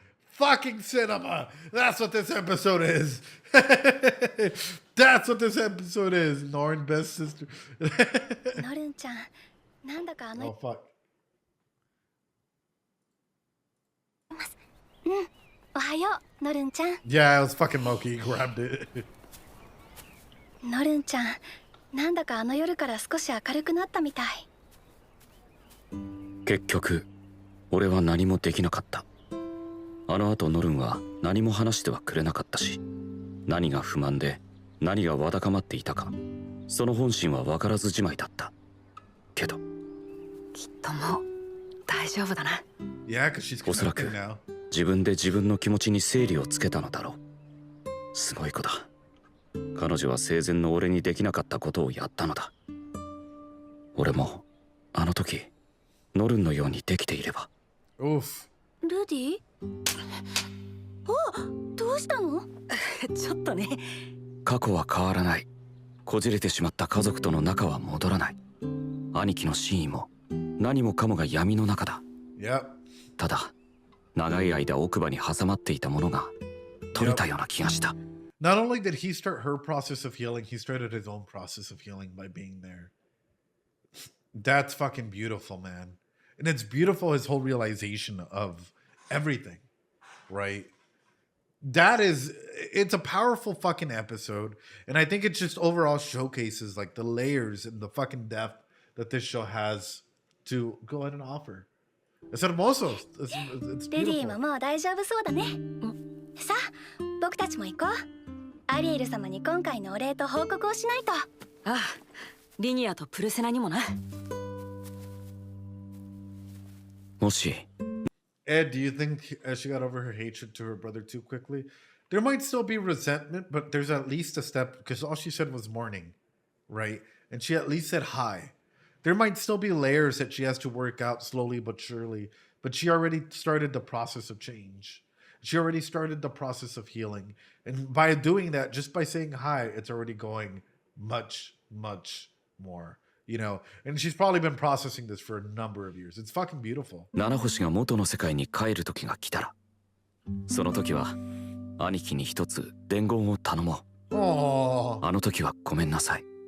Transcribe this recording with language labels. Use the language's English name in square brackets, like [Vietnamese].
[English] Fucking cinema. That's what this episode is. That's what this episode is. Norn, best sister. [Japanese] ノルンちゃん、なんだか [English] Oh, fuck. [Japanese] うん、おはよう、ノルンちゃん。 [English] Yeah, it was fucking Loki. He grabbed it. [Japanese] ノルンちゃん、なんだか夜から少し明るくなったみたい。結局俺は何もできなかった。あの後ノルンは何も話してはくれなかったし、何が不満で何がわだかまっていたか、その本心は分からずじまいだったけど、きっともう大丈夫だな。 [English] Yeah, because she's [Japanese] おそらく [English] connected now. [Japanese] 自分で自分の気持ちに整理をつけたのだろう。すごい子だ。彼女は生前の俺にできなかったことをやったのだ。俺もあの時ノルンのようにできていれば。 Oof. ルディ？お、どうしたの？ちょっとね。過去は変わらない。こじれてしまった家族との仲は戻らない。兄貴の真意も何もかもが闇の中だ。 [English] Yep. [Japanese] ただ長い間奥歯に挟まっていたものが取れたような気がした。 [English] Not only did he start her process of healing, he started his own process of healing by being there. That's fucking beautiful, man. And it's beautiful, his whole realization of everything, right? It's a powerful fucking episode. And I think it just overall showcases like the layers and the fucking depth that this show has to go ahead and offer. It's hermoso. It's [Japanese] リリーも [English] beautiful. [Japanese] もう大丈夫そうだね。さあ、僕たちも行こう。アリエル様に今回のお礼と報告をしないと。ああ、リニアとプルセナにもな。もし [English] Ed, do you think she got over her hatred to her brother too quickly? There might still be resentment, but there's at least a step, because all she said was morning, right? And she at least said hi. There might still be layers that she has to work out slowly but surely, but she already started the process of change. She already started the process of healing. And by doing that, just by saying hi, it's already going much, much more. You know, and she's probably been processing this for a number of years. It's fucking beautiful. [Japanese] 七星が元の世界に帰る時が来たら、その時は兄貴に一つ伝言を頼もう。 [English] Oh, [Japanese] あの時はごめんなさい。